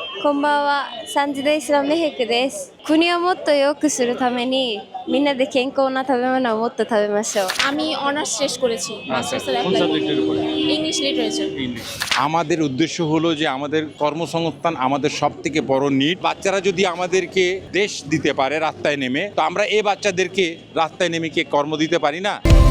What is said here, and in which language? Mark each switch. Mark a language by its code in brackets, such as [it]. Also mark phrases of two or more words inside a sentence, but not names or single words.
[ja] こんばんは、3時でイスラムヘクです。国をもっと良くするために、みんなで健康な食べ物をもっと食べましょう。 [bn] আমি অনার্স শেষ করেছি মাস্টার্সের কোন সাবজেক্টের উপরে? [en] English literature. [bn] ইংলিশ। আমাদের উদ্দেশ্য হলো যে আমাদের কর্মসংস্থান আমাদের সব থেকে বড় নিড। বাচ্চারা যদি আমাদেরকে দেশ দিতে পারে রাস্তায় নেমে, তো আমরা এই বাচ্চাদেরকে রাস্তায় নেমে কি কর্ম দিতে পারি না?